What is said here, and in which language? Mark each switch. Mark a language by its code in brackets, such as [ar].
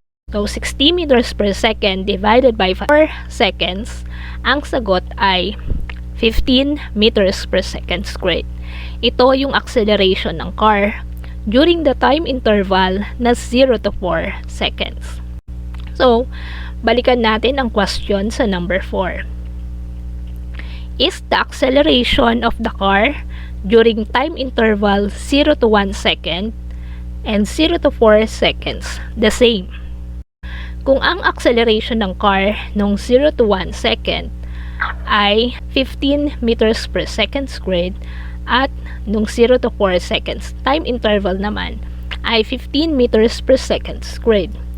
[en] So 60 meters per second divided by 4 seconds, [tl] ang sagot ay [en] 15 meters per second squared. [tl] Ito yung [en] acceleration ng car during the time interval na 0 to 4 seconds. [tl] So, balikan natin ang question sa number 4. [en] Is the acceleration of the car during time interval 0 to 1 second and 0 to 4 seconds the same? [tl] Kung ang [en] acceleration ng car nung 0 to 1 second ay 15 meters per second squared at nung 0 to 4 seconds time interval naman ay 15 meters per second squared.